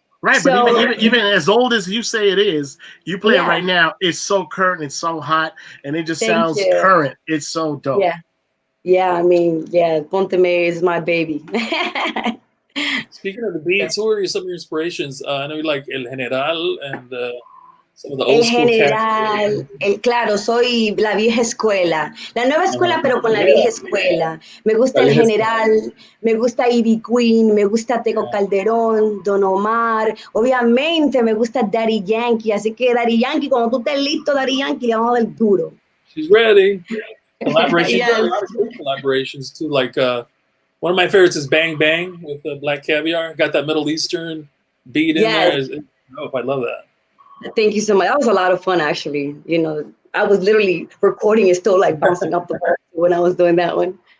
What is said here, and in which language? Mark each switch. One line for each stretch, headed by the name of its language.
English: Right, so, but even as old as you say it is, you play it right now. It's so current, it's so hot, and it just sounds current. It's so dope. Pónteme is my baby. Speaking of the beats, who are some of your inspirations? I know you like El General and some of the old school
Spanish: General, claro, soy la vieja escuela. La nueva escuela, pero con la vieja escuela. Me gusta El General, me gusta Ivy Queen, me gusta Tego Calderón, Don Omar. Obviamente me gusta Daddy Yankee. Así que Daddy Yankee, cuando tú estés listo, Daddy Yankee, le vamos a dar duro.
English: She's ready. Collaborations, a lot of good collaborations too. Like one of my favorites is Bang Bang with Black Caviar. Got that Middle Eastern beat in there. I love that. Thank you so much. That was a lot of fun, actually. I was literally recording and still bouncing up the bar when I was doing that one.